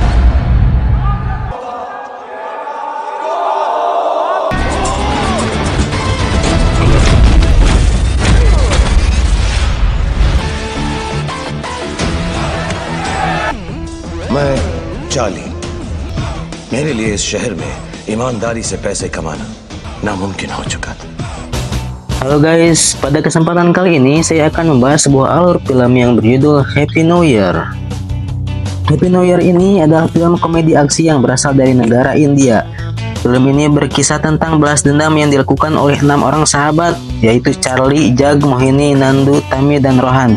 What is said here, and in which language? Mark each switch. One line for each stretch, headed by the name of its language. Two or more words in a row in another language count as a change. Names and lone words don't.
Hindi: मैं चार्ली। मेरे लिए इस शहर में ईमानदारी से पैसे कमाना नामुमकिन हो चुका था।
Indonesian: Halo guys, pada kesempatan kali ini saya akan membahas sebuah alur film yang berjudul Happy New Year. Happy New Year ini adalah film komedi aksi yang berasal dari negara India. Film ini berkisah tentang balas dendam yang dilakukan oleh 6 orang sahabat, yaitu Charlie, Jag, Mohini, Nandu, Tami, dan Rohan.